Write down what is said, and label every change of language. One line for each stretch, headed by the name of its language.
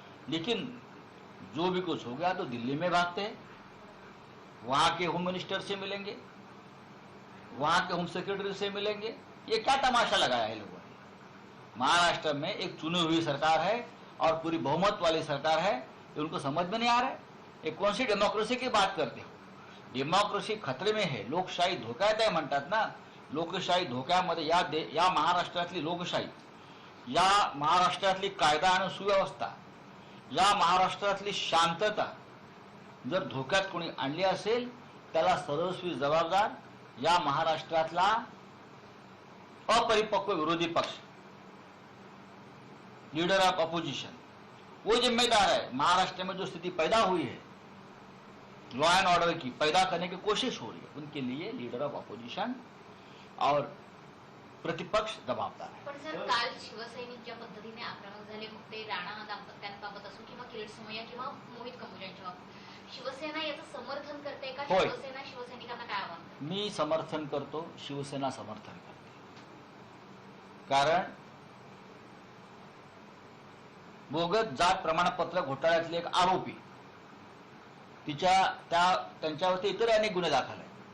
Hindi: लेकिन जो भी कुछ हो गया तो दिल्ली में भागते हैं, वहां के होम मिनिस्टर से मिलेंगे, वहां के होम सेक्रेटरी से मिलेंगे. ये क्या तमाशा लगाया है लोगों ने. महाराष्ट्र में एक चुनी हुई सरकार है और पूरी बहुमत वाली सरकार है, ये उनको समझ में नहीं आ रहा है. ये कौन सी डेमोक्रेसी की बात करते हो. डेमोक्रेसी खतरे में है,
Marathi: लोकशाही धोक्यात आहे म्हणतात ना. लोकशाही धोक्यामध्ये या महाराष्ट्रातली लोकशाही, या महाराष्ट्रातली कायदा आणि सुव्यवस्था, या महाराष्ट्रातली शांतता जर धोक्यात कोणी आणली असेल त्याला सर्वस्वी जबाबदार या महाराष्ट्रातला अपरिपक्व विरोधी पक्ष, लीडर ऑफ अपोजिशन,
Hindi: वो जिम्मेदार है. महाराष्ट्र में जो स्थिति पैदा हुई है लॉ एंड ऑर्डर की पैदा करने की कोशिश हो रही है, उनके लिए लीडर ऑफ अपोजिशन और प्रतिपक्ष जबाबदार है.
Marathi: पण सर काल शिवसैनिक ज्या पद्धतीने आक्रमक झाले, मग ते राणा दाम्पत्यांबाबत असो किंवा किरीट सोमय्या किंवा मोहित कंबोजांच्या बाबत, शिवसेना याचं समर्थन करते का? होय. शिवसेना शिवसैनिकांना काय आव्हान करते? मी समर्थन करतो, शिवसेना समर्थन करते. कारण बोगस जात प्रमाणपत्र घोटाळ्यातले एक आरोपी, त्यांच्यावरती इतर अनेक गुन्हे दाखल आहेत.